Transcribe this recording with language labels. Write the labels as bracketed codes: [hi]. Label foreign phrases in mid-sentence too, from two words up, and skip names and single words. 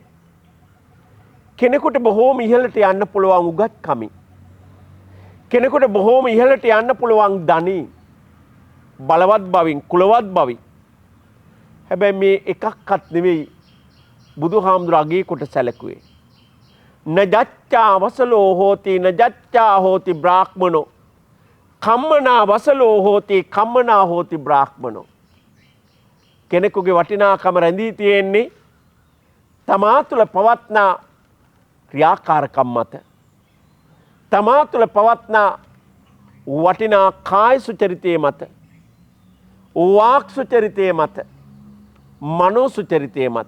[si] කෙනෙකුට බොහෝම ඉහළට යන්න පුළුවන් උගත්කමින් කෙනෙකුට බොහෝම ඉහළට යන්න පුළුවන් ධනින් බලවත් බවින් කුලවත් බවින් හැබැයි මේ එකක්වත් නෙවෙයි බුදුහාමුදුර අගේ කොට සැලකුවේ. [pi] නජච්චා වසලෝ හෝති නජච්චා හෝති බ්‍රාහ්මනෝ කම්මනා වසලෝ හෝති කම්මනා හෝති බ්‍රාහ්මනෝ. [si] කෙනෙකුගේ වටිනාකම රැඳී තියෙන්නේ තමා තුළ පවත්නා ක්‍රියාකාරකම් මත. තමා තුළ පවත්නා වටිනා කාය සුචරිතය මත වාක් සුචරිතය මත මනෝ සුචරිතය මත.